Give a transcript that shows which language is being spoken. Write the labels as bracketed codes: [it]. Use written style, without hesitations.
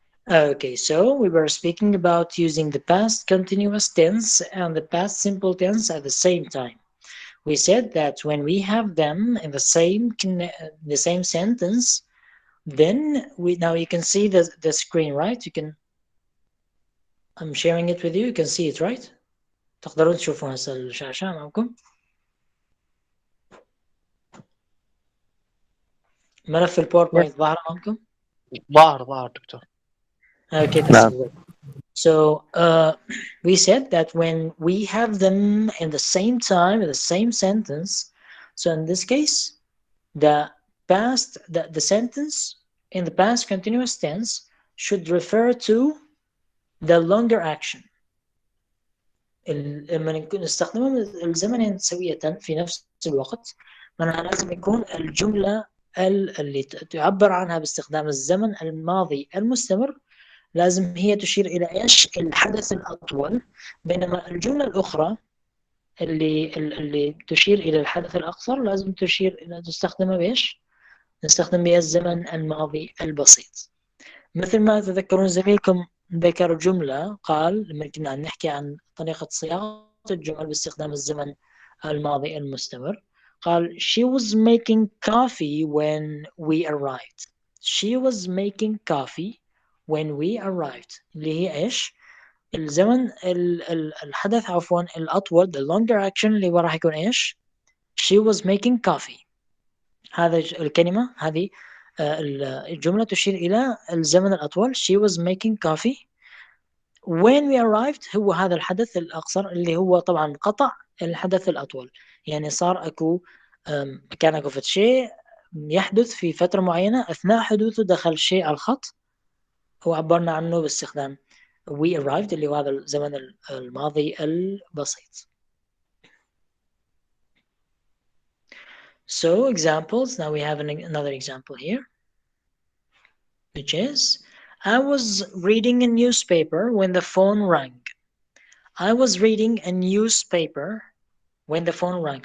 [en] Okay, so we were speaking about using the past continuous tense and the past simple tense at the same time. We said that when we have them in the same sentence, then now you can see the screen, right? I'm sharing it with you. You can see it, right? [ar] تقدرون تشوفون هسه الشاشة أمامكم. ملف الباوربوينت ظاهر أمامكم؟ ظاهر دكتور. [en] Okay, that's good. So we said that when we have them in the same time, in the same sentence, so in this case, the sentence in the past continuous tense should refer to the longer action. [ar] لما نستخدمهم الزمنين سوية في نفس الوقت، معناها لازم يكون الجملة اللي تعبر عنها باستخدام الزمن الماضي المستمر لازم هي تشير إلى إيش؟ الحدث الأطول، بينما الجملة الأخرى اللي تشير إلى الحدث الأقصر لازم تستخدمها بإيش؟ نستخدم بها الزمن الماضي البسيط. مثل ما تذكرون زميلكم ذكر جملة قال لما كنا نحكي عن طريقة صياغة الجمل باستخدام الزمن الماضي المستمر، قال [en] she was making coffee when we arrived. She was making coffee when we arrived [ar] اللي هي إيش؟ الزمن الحدث عفوا الأطول [en] the longer action [ar] اللي راح يكون إيش؟ [en] she was making coffee. [ar] هذا الكلمة هذه الجملة تشير إلى الزمن الأطول [en] she was making coffee when we arrived [ar] هو هذا الحدث الأقصر اللي هو طبعا قطع الحدث الأطول، يعني صار كان أكو شيء يحدث في فترة معينة أثناء حدوثه دخل شيء على الخط وعبرنا عنه باستخدام [en] we arrived [ar] اللي هو هذا الزمن الماضي البسيط. [en] So examples, now we have another example here, which is I was reading a newspaper when the phone rang. I was reading a newspaper when the phone rang.